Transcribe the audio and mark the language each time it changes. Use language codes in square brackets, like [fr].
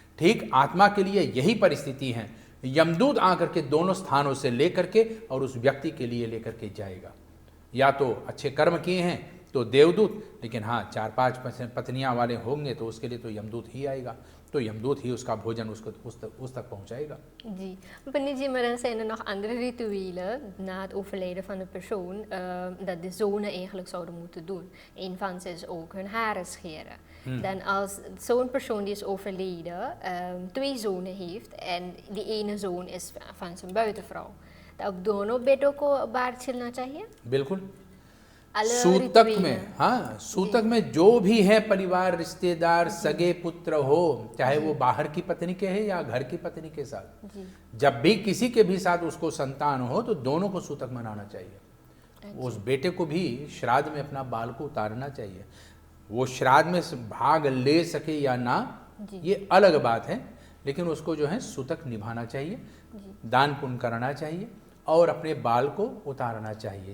[hi] ठीक आत्मा के लिए यही परिस्थिति है। यमदूत आकर के दोनों स्थानों से लेकर के और उस व्यक्ति के लिए लेकर के जाएगा। या तो अच्छे कर्म किए हैं तो देवदूत, लेकिन हाँ 4-5 पत्नियां वाले होंगे तो उसके लिए तो यमदूत ही आएगा, तो यमदूत ही उसका भोजन उसको उस तक पहुंचाएगा। [nl] जी, meneer Jim, maar dan zijn er nog andere rituelen na het overlijden van de persoon dat de zonen eigenlijk zouden moeten doen. Een van ze is ook hun haren scheren. Dan als zo'n persoon die is overleden 2 zonen heeft en die ene zoon is van zijn buitenvrouw, [hi] तो अब दोनों बेटों को बाहर छिलना चाहिए? बिल्कुल। सूतक में, हाँ सूतक में जो भी है परिवार, रिश्तेदार, सगे पुत्र हो, चाहे वो बाहर की पत्नी के है या घर की पत्नी के साथ, जब भी किसी के भी साथ उसको संतान हो तो दोनों को सूतक मनाना चाहिए। उस बेटे को भी श्राद्ध में अपना बाल को उतारना चाहिए। वो श्राद्ध में भाग ले सके या ना ये अलग बात है, लेकिन उसको जो है सूतक निभाना चाहिए, दान पुण्य करना चाहिए और अपने बाल को उतारना चाहिए।